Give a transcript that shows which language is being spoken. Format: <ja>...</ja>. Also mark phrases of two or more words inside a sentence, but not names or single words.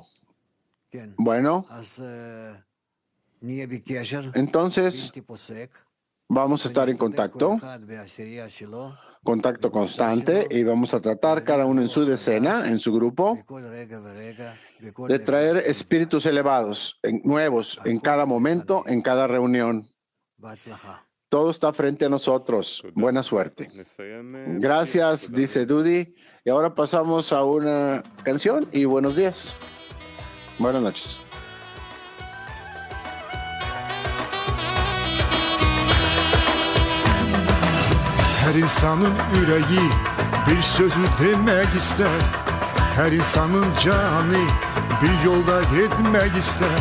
<es>Bueno, entonces vamos a estar en contacto constante, y vamos a tratar cada uno en su decena, en su grupo, de traer espíritus elevados, nuevos, en cada momento, en cada reunión. Todo está frente a nosotros. Buena suerte. Gracias, dice Dudi. Y ahora pasamos a una canción y buenos días. Buenas noches.</es> <tr>Her insanın yüreği bir sözü demek ister. Her insanın canı bir yolda gitmek ister.</tr>